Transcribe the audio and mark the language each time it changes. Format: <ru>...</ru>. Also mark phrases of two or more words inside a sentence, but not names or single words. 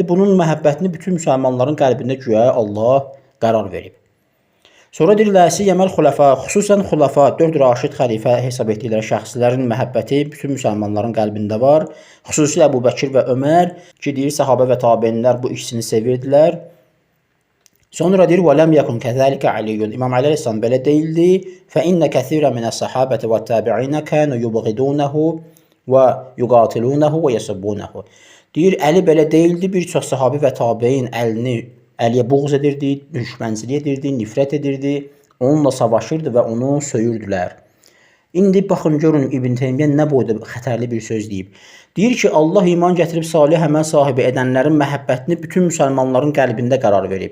<az>Bunun məhəbbətini bütün müsəlmanların qəlbində güya Allah qərar verib. Sonra deyirlər, Yəməl xüləfa, xüsusən xüləfa, 4 raşid xəlifə hesab etdikləri şəxslərin məhəbbəti bütün müsəlmanların qəlbində var. Xüsusilə Əbu Bəkir və Ömər ki, deyir, sahabə və tabinlər bu ikisini sevirdilər. Sonra deyir,</az> <ar>وَلَمْ يَكُنْ كَذَلِكَ عَلِيٌّ.</ar> <az>İmam Əli əleyhissalam belə deyildi.</az> <ar>فَإِنَّ كَثِيرًا مِنَ الصَّحَابَةِ وَالتَّابِعِينَ كَانُوا يُبْغِضُونَهُ وَيُقَاتِلُونَهُ وَيَسُبُّونَهُ.</ar> <az>Deyir, Əli belə deyildi. Bir çox sahabi və tabiin Əliyə buğz edirdi, düşmənçilik edirdi, nifrət edirdi. Onunla savaşırdı və onu söyürdülər. İndi baxın, görün İbn Teymiyyə nə boyda xətərli bir söz deyib. Deyir ki, Allah iman gətirib salih əməl sahibi edənlərin məhəbbətini bütün müsəlmanların qəlbində qərar verib.</az>